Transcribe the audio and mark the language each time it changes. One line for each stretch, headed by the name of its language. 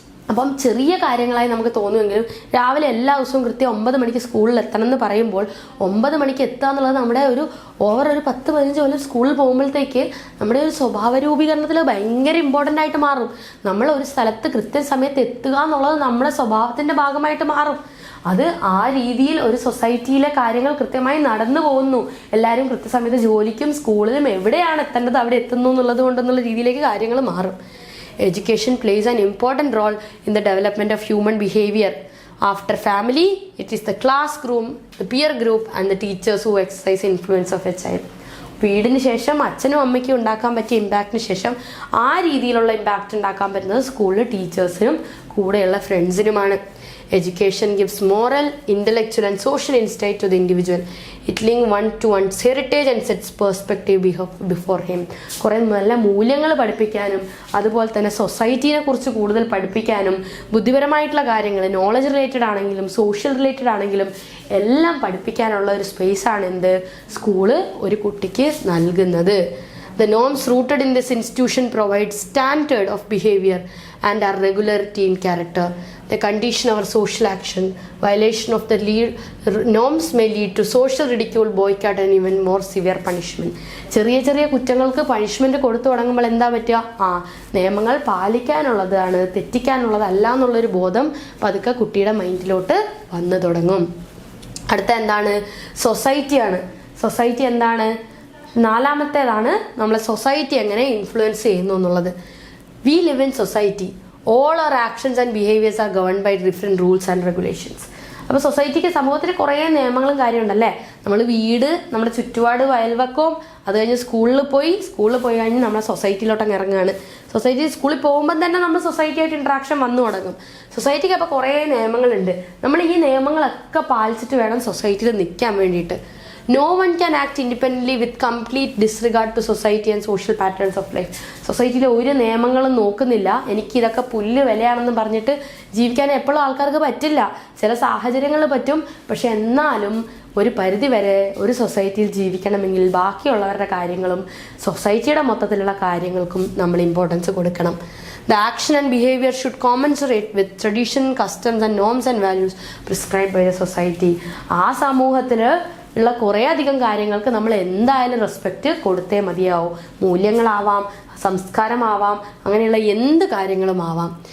Malayalam: അപ്പം ചെറിയ കാര്യങ്ങളായി നമുക്ക് തോന്നുമെങ്കിലും രാവിലെ എല്ലാ ദിവസവും കൃത്യം 9 മണിക്ക് സ്കൂളിൽ എത്തണം എന്ന് പറയുമ്പോൾ 9 മണിക്ക് എത്തുക എന്നുള്ളത് നമ്മുടെ ഒരു 10-15 കൊല്ലം സ്കൂളിൽ പോകുമ്പോഴത്തേക്ക് നമ്മുടെ ഒരു സ്വഭാവ രൂപീകരണത്തിൽ ഭയങ്കര ഇമ്പോർട്ടൻ്റ് ആയിട്ട് മാറും. നമ്മൾ ഒരു സ്ഥലത്ത് കൃത്യസമയത്ത് എത്തുക എന്നുള്ളത് നമ്മുടെ സ്വഭാവത്തിൻ്റെ ഭാഗമായിട്ട് മാറും. അത് ആ രീതിയിൽ ഒരു സൊസൈറ്റിയിലെ കാര്യങ്ങൾ കൃത്യമായി നടന്നു പോകുന്നു. എല്ലാവരും കൃത്യസമയത്ത് ജോലിക്കും സ്കൂളിലും എവിടെയാണ് എത്തേണ്ടത് അവിടെ എത്തുന്നു എന്നുള്ളത് കൊണ്ടെന്നുള്ള രീതിയിലേക്ക് കാര്യങ്ങൾ മാറും.
English: Education plays an important role in the development of human behavior. After family, it is the classroom, the peer group and the teachers who exercise influence of a child.
Malayalam: വീടിന് ശേഷം അച്ഛനും അമ്മയ്ക്കും ഉണ്ടാക്കാൻ പറ്റിയ ഇമ്പാക്റ്റിന് ശേഷം ആ രീതിയിലുള്ള ഇമ്പാക്റ്റ് ഉണ്ടാക്കാൻ പറ്റുന്നത് സ്കൂളിലെ ടീച്ചേഴ്സിനും കൂടെയുള്ള ഫ്രണ്ട്സിനുമാണ്.
English: Education gives moral, intellectual and social insight to the individual. It links one to one's heritage and sets perspective before him.
Malayalam: കുറേ നല്ല മൂല്യങ്ങൾ പഠിപ്പിക്കാനും അതുപോലെ തന്നെ സൊസൈറ്റിനെ കുറിച്ച് കൂടുതൽ പഠിപ്പിക്കാനും ബുദ്ധിപരമായിട്ടുള്ള കാര്യങ്ങൾ, നോളജ് റിലേറ്റഡ് ആണെങ്കിലും സോഷ്യൽ റിലേറ്റഡ് ആണെങ്കിലും എല്ലാം പഠിപ്പിക്കാനുള്ള ഒരു സ്പേസാണ് എന്ത് സ്കൂള് ഒരു കുട്ടിക്ക് നൽകുന്നത്.
English: The norms rooted in this institution provide standard of behavior and are regularity in character. They condition our social action. Violation of the norms may lead to social ridicule, boycott and even more severe punishment.
Malayalam: ചെറിയ ചെറിയ കുറ്റങ്ങൾക്ക് punishment കൊടുത്തു തുടങ്ങുമ്പോൾ എന്താ പറ്റുക? നിയമങ്ങൾ പാലിക്കാനുള്ളതാണ്, തെറ്റിക്കാനുള്ളതല്ല എന്നുള്ളൊരു ബോധം പതുക്കെ കുട്ടിയുടെ മൈൻഡിലോട്ട് വന്നു തുടങ്ങും. അടുത്ത എന്താണ്? സൊസൈറ്റിയാണ്. സൊസൈറ്റി എന്താണ്? 4ാമത്തേതാണ് നമ്മളെ സൊസൈറ്റി എങ്ങനെ ഇൻഫ്ലുവൻസ് ചെയ്യുന്നു എന്നുള്ളത്.
English: We live in society. All our actions and behaviours are governed by different rules and regulations.
Malayalam: അപ്പോൾ സൊസൈറ്റിക്ക്, സമൂഹത്തിന് കുറേ നിയമങ്ങളും കാര്യമുണ്ടല്ലേ. നമ്മൾ വീട്, നമ്മുടെ ചുറ്റുപാട്, അയൽവക്കവും, അത് കഴിഞ്ഞ് സ്കൂളിൽ പോയി കഴിഞ്ഞ് നമ്മളെ സൊസൈറ്റിയിലോട്ടങ്ങ് ഇറങ്ങുകയാണ്. സൊസൈറ്റി സ്കൂളിൽ പോകുമ്പം തന്നെ നമ്മൾ സൊസൈറ്റിയായിട്ട് ഇൻട്രാക്ഷൻ വന്നു തുടങ്ങും. സൊസൈറ്റിക്ക് അപ്പോൾ കുറേ നിയമങ്ങളുണ്ട്. നമ്മൾ ഈ നിയമങ്ങളൊക്കെ പാലിച്ചിട്ട് വേണം സൊസൈറ്റിയിൽ നിൽക്കാൻ വേണ്ടിയിട്ട്.
English: No one can act independently with complete disregard to society and social patterns of life.
Malayalam: സൊസൈറ്റിയിലെ ഒരു നിയമങ്ങളും നോക്കുന്നില്ല. എനിക്ക് ഇതൊക്കെ പുല്ല് വിലയാണെന്ന് പറഞ്ഞിട്ട് ജീവിക്കാൻ എപ്പോഴും ആൾക്കാർക്ക് പറ്റില്ല. ചില സാഹചര്യങ്ങളിൽ പറ്റും. പക്ഷെ എന്നാലും ഒരു പരിധി വരെ ഒരു സൊസൈറ്റിയിൽ ജീവിക്കണമെങ്കിൽ ബാക്കിയുള്ളവരുടെ കാര്യങ്ങളും സൊസൈറ്റിയുടെ മൊത്തത്തിലുള്ള കാര്യങ്ങൾക്കും നമ്മൾ ഇമ്പോർട്ടൻസ് കൊടുക്കണം.
English: The action and behavior should commensurate with tradition, customs and norms and values prescribed by the society.
Malayalam: ആ സമൂഹത്തിൽ ഉള്ള കുറേ അധികം കാര്യങ്ങൾക്ക് നമ്മൾ എന്തായാലും റെസ്പെക്റ്റ് കൊടുത്തേ മതിയാവും. മൂല്യങ്ങളാവാം, സംസ്കാരമാവാം, അങ്ങനെയുള്ള എന്ത് കാര്യങ്ങളും ആവാം.